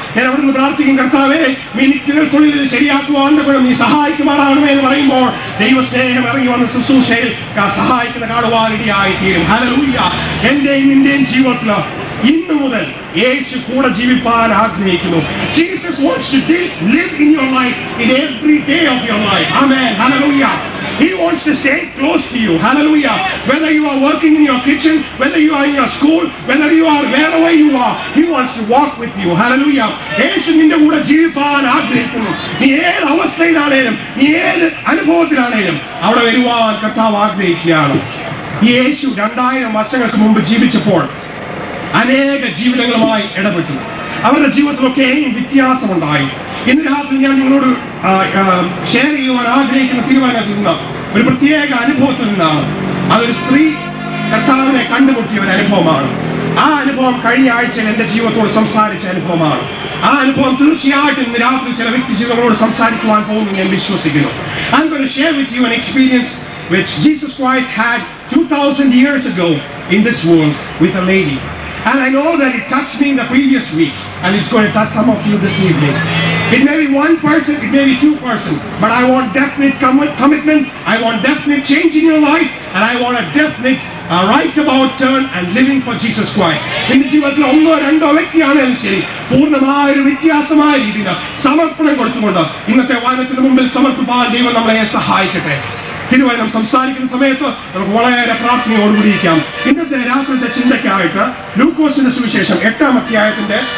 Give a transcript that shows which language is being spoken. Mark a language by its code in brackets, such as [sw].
[ml] ഞാൻ അവിടുന്ന് പ്രാർത്ഥിക്കും, കർത്താവേ, മിനിറ്റുകൾക്കുള്ളിൽ ഇത് ശരിയാക്കുവാൻ നീ സഹായിക്കുമാറാകണമേ എന്ന് പറയുമ്പോൾ ദൈവസ്നേഹം ഇറങ്ങി വന്ന ശുശ്രൂഷയിൽ സഹായിക്കുന്ന കാണുവാനിടയായി തീരും. ഹല്ലേലൂയ. എന്റെയും നിന്റെയും ജീവിതത്തിൽ ഇന്നു മുതൽ യേശു കൂടെ ജീവിപ്പാൻ ആഗ്രഹിക്കുന്നു. [en] Jesus wants to live in your life in every day of your life. Amen. Hallelujah. He wants to stay close to you. Hallelujah. Whether you are working in your kitchen, whether you are in your school, whether you are wherever you are, He wants to walk with you. Hallelujah. [ml] യേശു നിന്റെ കൂടെ ജീവിപ്പാൻ ആഗ്രഹിക്കുന്നു. നീ ഏത് അവസ്ഥയിലാണേലും, നീ ഏത് അനുഭവത്തിലാണേലും അവിടെ വരുവാൻ കർത്താവ് ആഗ്രഹിക്കുകയാണ്. യേശു 2000 വർഷങ്ങൾക്ക് മുമ്പ് ജീവിച്ചപ്പോൾ അനേക ജീവിതങ്ങളുമായി ഇടപെട്ടു. അവരുടെ ജീവിതത്തിലൊക്കെയും വ്യത്യാസമുണ്ടായി. ഇന്ന് രാത്രി ഞാൻ നിങ്ങളോട് ഷെയർ ചെയ്യുവാൻ ആഗ്രഹിക്കുന്ന തീരുമാനത്തിൽ നിന്ന് ഒരു പ്രത്യേക അനുഭവത്തിൽ നിന്നാണ്. അതൊരു സ്ത്രീ കർത്താവിനെ കണ്ടുമുട്ടിയ ഒരു അനുഭവമാണ്. ആ അനുഭവം കഴിഞ്ഞ ആഴ്ചയിൽ എന്റെ ജീവിതത്തോട് സംസാരിച്ച അനുഭവമാണ്. ആ അനുഭവം തീർച്ചയായിട്ടും ഇന്ന് രാത്രി ചില വ്യക്തി ജീവിതങ്ങളോട് സംസാരിക്കുവാൻ പോകുന്നു ഞാൻ വിശ്വസിക്കുന്നു. [en] I'm going to share with you an experience which Jesus Christ had 2000 years ago in this world with a lady. And I know that it touched me in the previous week, and it's going to touch some of you this evening. It may be one person, it may be 2 persons, but I want definite commitment, I want definite change in your life, and I want a definite right about turn and living for Jesus Christ. [ml] നിന്റെ ജീവിതത്തിൽ 1-2 വ്യക്തിയാണെങ്കിലും ശരി, പൂർണ്ണമായ ഒരു വ്യത്യാസമായ രീതിയിൽ സമർപ്പണം കൊടുത്തുകൊണ്ട് ഇന്നത്തെ വാനത്തിന് മുമ്പിൽ സമർപ്പിക്കാൻ ദൈവം നമ്മളെ സഹായിക്കട്ടെ. തിരുവചനം സംസാരിക്കുന്ന സമയത്ത് നമുക്ക് വളരെ പ്രാർത്ഥനയോടുകൂടിയിരിക്കാം. ഇന്നത്തെ രാത്രിയുടെ ചിന്തയ്ക്കായിട്ട് ലൂക്കോസിന്റെ സുവിശേഷം 8-ാം അധ്യായത്തിന്റെ